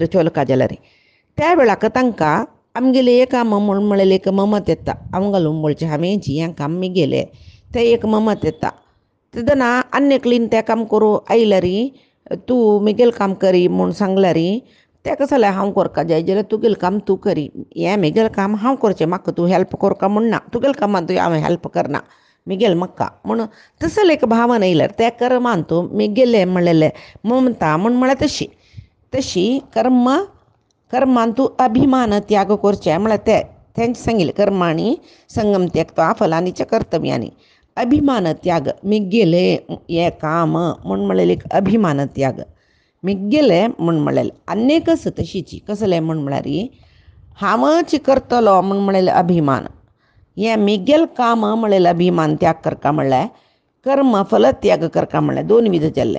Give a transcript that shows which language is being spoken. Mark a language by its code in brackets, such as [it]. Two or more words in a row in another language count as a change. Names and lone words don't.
[kok] चोलका जाल्यार त्या वेळाक तांकां आमगेले एक काम म्हूण म्हळेले एक ममत येता आमगल उंबळचे हांवें जी हें काम गेले ते एक ममत येता तेदना अन्यक्लीन तें काम करूं आयल्यारी तूं मिगेल काम करी म्हूण सांगल्यारी तेका जाल्यार हांव करका जाय जाल्यार तुगेलें काम तूं करी हें मिगेल काम हांव करचें म्हाका तूं हेल्प करका म्हूण ना तुगेलें कामांत हांव हेल्प करना मिगेल म्हाका म्हूण तसले एक भावना येयल्यार त्या कर्मान तूं मिगेलें म्हणलेलें ममता म्हूण म्हळ्यार तशी कर्मान तूं अभिमान त्याग करचें म्हळ्यार तेंच सांगिल्लें [sa] कर्माणी संगम त्यक्त्वा फलानी च कर्तव्यानी [kok] अभिमान त्याग मिगेले हे काम म्हूण म्हळेलें अभिमान त्याग मिगेले म्हूण म्हळेलें आनीक तशीची कसलें म्हूण म्हळ्यार हांवच करतलो म्हूण म्हळेलें अभिमान हें मिगेल काम म्हळेलें अभिमान त्याग करता म्हणल्यार कर्म फल त्याग करता म्हणल्यार 2 विध जाल्ले.